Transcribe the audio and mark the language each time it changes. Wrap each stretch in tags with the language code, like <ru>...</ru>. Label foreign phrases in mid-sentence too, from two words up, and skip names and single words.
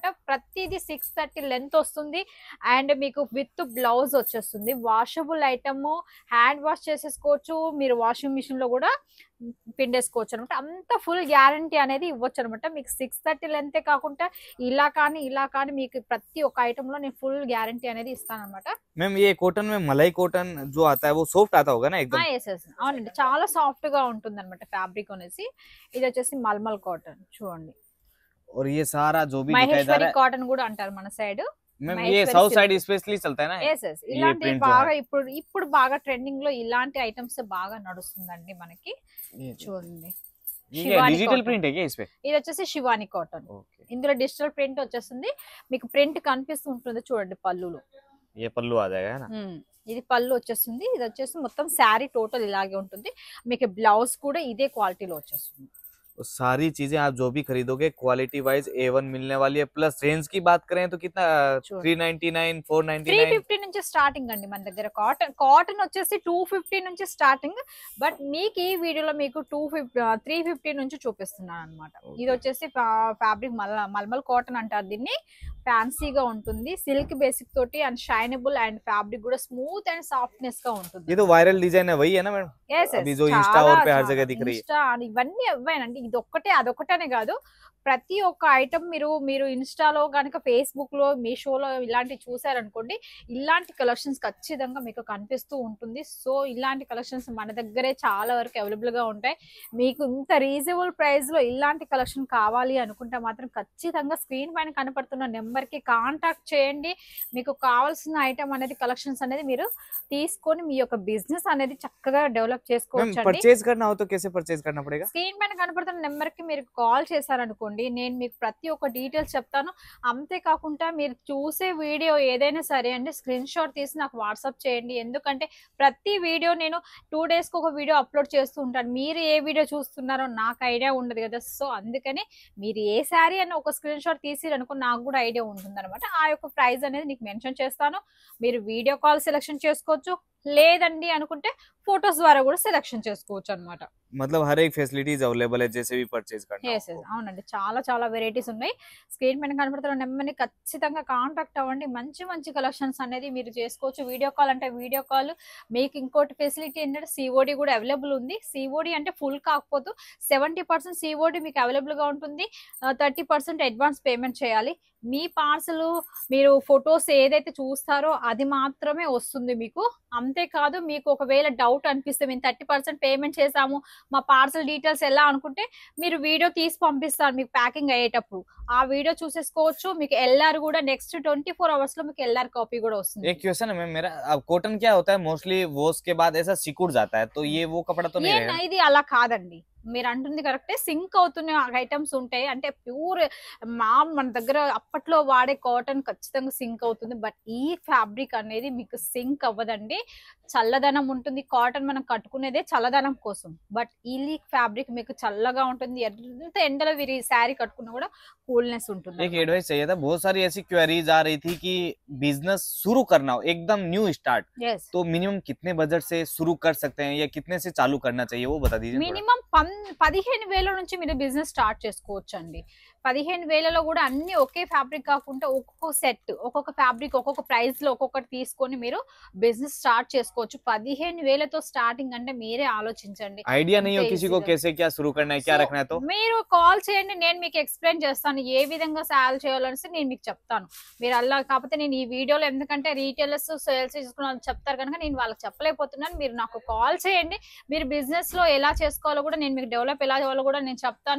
<te>ప్రతిదీ 630 లెంత్ వస్తుంది. అండ్ మీకు</te> <en>with blouse</en> <te>వచ్చేస్తుంది.</te> <en>washable item, hand wash</en> <te>చేసేసుకోవచ్చు. మీరు</te> <en>washing machine</en> <te>లో కూడా పిండేసుకోవచ్చు అనమాట. అంత</te> <en>full guarantee</en> <te>అనేది ఇవ్వచ్చు అనమాట. మీకు 630 లెంతే కాకుండా ఇలా కానీ మీకు ప్రతి ఒక్క ఐటమ్ లో నేను</te> <en>full guarantee</en> <te>అనేది ఇస్తాను అనమాట.</te> <hi>मैम ये कॉटन में मलाई कॉटन जो आता है वो सॉफ्ट आता होगा ना एकदम।</hi> <en>yes yes</en> <te>అవునండి. చాలా సాఫ్ట్ గా ఉంటుంది అనమాట ఫ్యాబ్రిక్ అనేసి. ఇది వచ్చేసి మల్మల్ కాటన్ చూడండి.</te> <hi>और ये सारा जो भी दिखाई जा</hi> <te>మహేశ్వరి</te> <hi>रहा है</hi> <te>కాటన్ కూడా అంటారు మన సైడ్.</te> <hi>मैम ये</hi> <te>మహేశ్వరి</te> <hi>साउथ</hi> <te>సిల్క్.</te> <hi>साइड स्पेशली चलता है ना</hi> <en>yes yes</en> <hi>ये</hi> <te>ఇలాంటి</te> <hi>प्रिंट जो है</hi> <te>బాగా ఇప్పుడు ఇప్పుడు బాగా ట్రెండింగ్ లో ఇలాంటి ఐటమ్స్ బాగా నడుస్తుందండి మనకి.</te> <hi>ये</hi> <te>చూడండి.</te> <hi>ये क्या</hi> <te>శివాని</te> <hi>डिजिटल</hi> <te>కాటన్.</te> <hi>प्रिंट है क्या इस पे?</hi> <te>ఇది వచ్చేసి శివాని కాటన్.</te> <hi>ओके</hi> <te>ఇందులో</te> <en>digital print</en> <te>వచ్చేస్తుంది. మీకు ప్రింట్ కనిపిస్తుంటుంది చూడండి పళ్ళులో.</te> <hi>ये पल्लू आ जाएगा है ना।</hi> <te>ఇది పళ్ళు వచ్చేస్తుంది. ఇది వచ్చేసి మొత్తం శారీ టోటల్ ఇలాగే ఉంటుంది. మీకు బ్లౌజ్ కూడా ఇదే క్వాలిటీలో వచ్చేస్తుంది.</te> <hi>तो सारी चीजें आप जो भी खरीदोगे</hi> <en>quality wise</en> <hi>A1 मिलने वाली है। प्लस रेंज की बात करें तो कितना</hi> <te>చూడండి. 399 499 350 నుంచి స్టార్టింగ్ అండి మన దగ్గర. కాటన్ వచ్చేసి 250 నుంచి స్టార్టింగ్. బట్ మీకు ఈ వీడియోలో మీకు 350 నుంచి చూపిస్తున్నాను అనమాట. ఇది వచ్చేసి ఫ్యాబ్రిక్ మల్మల్ కాటన్ అంటారు దీన్ని. ఫ్యాన్సీగా ఉంటుంది.</te> <en>silk basic</en> <te>తోటి</te> <en>and shinable and fabric</en> <te>కూడా</te> <en>smooth and softness</en> <te>గా ఉంటుంది.</te> <hi>ये तो</hi> <en>viral design</en> <hi>है वही है ना मैडम?</hi> <te>ఎస్</te> <hi>अभी जो इंस्टा और पे हर जगह दिख रही है।</hi> <te>ఇన్స్టా ఇవన్నీ అవ్వానండి. ఇది ఒక్కటే అదొక్కటనే కాదు. ప్రతి ఒక్క ఐటమ్ మీరు మీరు ఇన్స్టాలో కనుక ఫేస్బుక్ లో మీషోలో ఇలాంటివి చూసారనుకోండి, ఇలాంటి కలెక్షన్స్ ఖచ్చితంగా మీకు కనిపిస్తూ ఉంటుంది. సో ఇలాంటి కలెక్షన్స్ మన దగ్గరే చాలా వరకు అవైలబుల్ గా ఉంటాయి. మీకు ఇంత</te> <en>reasonable price</en> <te>లో ఇలాంటి కలెక్షన్ కావాలి అనుకుంటే మాత్రం ఖచ్చితంగా స్క్రీన్ పైన కనపడుతున్న నెంబర్ కి కాంటాక్ట్ చేయండి. మీకు కావాల్సిన ఐటమ్ అనేది కలెక్షన్స్ అనేది మీరు తీసుకొని మీ యొక్క బిజినెస్ అనేది చక్కగా డెవలప్</te> <hi>मैम</hi> <te>చేసుకోవచ్చు.</te> <hi>परचेज करना हो तो कैसे परचेज करना पड़ेगा?</hi> <te>స్క్రీన్ పైన కనపడుతున్న నెంబర్ కి మీరు కాల్ చేశారనుకోండి, నేను మీకు ప్రతి ఒక్క డీటెయిల్స్ చెప్తాను. అంతేకాకుండా మీరు చూసే వీడియో ఏదైనా సరే అండి,</te> <en>screen shot</en> <te>తీసి నాకు వాట్సాప్ చేయండి. ఎందుకంటే ప్రతి వీడియో నేను 2 డేస్ కి ఒక</te> <en>video upload</en> <te>చేస్తూ ఉంటాను. మీరు ఏ వీడియో చూస్తున్నారో నాకు ఐడియా ఉండదు కదా. సో అందుకని మీరు ఏ శారీ అని ఒక</te> <en>screen shot</en> <te>తీసిరనుకో నాకు కూడా ఐడియా ఉంటుంది అనమాట. ఆ యొక్క ప్రైస్ అనేది నీకు మెన్షన్ చేస్తాను. మీరు</te> <en>video call selection</en> <te>చేసుకోవచ్చు. లేదండి అనుకుంటే ఫొటోస్ ద్వారా కూడా సెలెక్షన్ చేసుకోవచ్చు అనమాట.</te> <hi>मतलब हर एक</hi> <en>facilities available</en> <hi>है जैसे भी परचेज करना</hi> <te>ఎస్</te> <hi>हो।</hi> <te>ఎస్ అవునండి. చాలా చాలా వెరైటీస్ ఉన్నాయి. స్క్రీన్ పైన కనపడుతున్న నెంబర్ని ఖచ్చితంగా కాంటాక్ట్ అవ్వండి. మంచి మంచి కలెక్షన్స్ అనేది మీరు చేసుకోవచ్చు.</te> <en>video call</en> <te>అంటే</te> <en>video call.</en> <te>మీకు ఇంకోటి ఫెసిలిటీ ఏంటంటే సిఓడి కూడా అవైలబుల్ ఉంది. సిఓడి అంటే ఫుల్ కాకపోతే 70% సిఓడి మీకు అవైలబుల్ గా ఉంటుంది. 30%</te> <en>advance payment</en> <te>చేయాలి. మీ పార్సల్ మీరు ఫొటోస్ ఏదైతే చూస్తారో అది మాత్రమే వస్తుంది మీకు. అంతేకాదు మీకు ఒకవేళ డౌట్ అనిపిస్తే మేము 30% పేమెంట్ చేసాము, మా పార్సల్ డీటెయిల్స్ ఎలా అనుకుంటే మీరు వీడియో తీసి పంపిస్తారు మీకు ప్యాకింగ్ అయ్యేటప్పుడు. ఆ వీడియో చూసేసుకోవచ్చు. మీకు ఎల్ఆర్ కూడా</te> <en>next 24 hours</en> <te>లో మీకు</te> <en>LR copy</en> <te>కూడా వస్తుంది.</te> <hi>एक क्वेश्चन है मैम मेरा, अब कॉटन क्या होता है</hi> <en>mostly wash</en> <hi>के बाद ऐसा सिकुड़ जाता है तो ये वो कपड़ा तो नहीं रहेगा?</hi> <te>ఇది అలా కాదండి. మీరు అంటుంది కరెక్టే. సింక్ అవుతున్న ఐటమ్స్ ఉంటాయి. అంటే ప్యూర్ మన దగ్గర అప్పట్లో వాడే కాటన్ ఖచ్చితంగా సింక్ అవుతుంది. బట్ ఈ ఫ్యాబ్రిక్ అనేది మీకు సింక్ అవ్వదండి. చల్లదనం ఉంటుంది. కాటన్ మనం కట్టుకునేదే చల్లదనం కోసం. బట్ ఈ ఫ్యాబ్రిక్ మీకు చల్లగా ఉంటుంది. ఎంత ఎండలో వీరి శారీ కట్టుకున్నా కూడా కూల్నెస్ ఉంటుంది.</te> <hi>एक एडवाइस चाहिए था, बहुत सारी ऐसी क्वेरीज आ रही थी कि बिजनेस शुरू करना हो एकदम</hi> <en>new start</en> <te>ఎస్</te> <hi>तो मिनिमम कितने बजट से शुरू कर सकते हैं या कितने से चालू करना चाहिए वो बता दीजिए थोड़ा।</hi> <te>మినిమం 15,000 నుంచి మీరు</te> <en>business start</en> <te>చేసుకోవచ్చు అండి. 15,000లో కూడా అన్ని ఒకే ఫ్యాబ్రిక్ కాకుండా ఒక్కొక్క సెట్ ఒక్కొక్క ఫ్యాబ్రిక్ ఒక్కొక్క ప్రైస్ లో ఒక్కొక్కటి తీసుకొని మీరు</te> <en>business start</en> <te>చేసుకోవచ్చు. 15,000తో స్టార్టింగ్ అంటే మీరే ఆలోచించండి.</te> <hi>आइडिया नहीं हो</hi> <te>అంతే</te> <hi>किसी को</hi> <te>ఈజీగా.</te> <hi>कैसे क्या शुरू करना है क्या</hi> <te>సో</te> <hi>रखना है तो</hi> <te>మీరు కాల్ చేయండి. నేను మీకు ఎక్స్ప్లెయిన్ చేస్తాను ఏ విధంగా సేల్ చేయాలనేసి నేను మీకు చెప్తాను. మీరు అలా కాకపోతే నేను ఈ వీడియోలో ఎందుకంటే</te> <en>retailers sales</en> <te>చేసుకున్న వాళ్ళు చెప్తారు కనుక నేను వాళ్ళకి చెప్పలేకపోతున్నాను. మీరు నాకు కాల్ చేయండి. మీరు బిజినెస్ లో ఎలా చేసుకోవాలో కూడా నేను మీకు డెవలప్ ఎలా చేయాలో కూడా నేను చెప్తాను.</te>